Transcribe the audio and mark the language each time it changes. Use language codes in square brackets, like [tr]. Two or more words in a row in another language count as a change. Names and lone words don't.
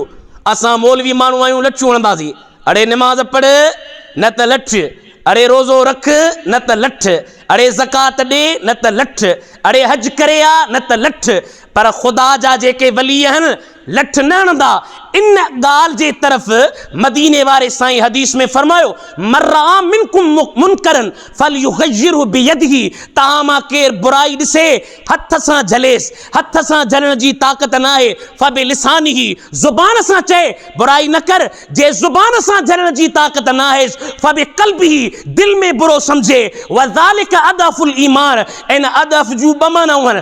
[sd] असां मौलवी माण्हू आहियूं, लठियूं हणंदासीं। अड़े निमाज़ पढ़ न त लठ, अड़े रोज़ो रख न त लठ, अड़े ज़कात ॾे न त लठ, अड़े हज करे आ न त लठ। पर ख़ुदा जा जेके वली आहिनि लठ न हणंदा। इन ॻाल्हि जे तरफ़ मदीने वारे साईं हदीस में फरमायो [ar] من رأى منكم منكرا فليغيره بيده. [sd] तव्हां मां केरु बुराई ॾिसे हथ सां झलेसि, हथ सां झलण जी ताक़त न आहे फबिलिसानिही, ज़ुबान सां चए बुराई न कर। जे ज़ुबान सां झलण जी ताक़त न आहे फबिक़ल्बिही, दिल में बुरो सम्झे। [ar] وذلك أضعف الإيمان, [sd] इन अदअफ जूं ॿ मानाऊं आहिनि।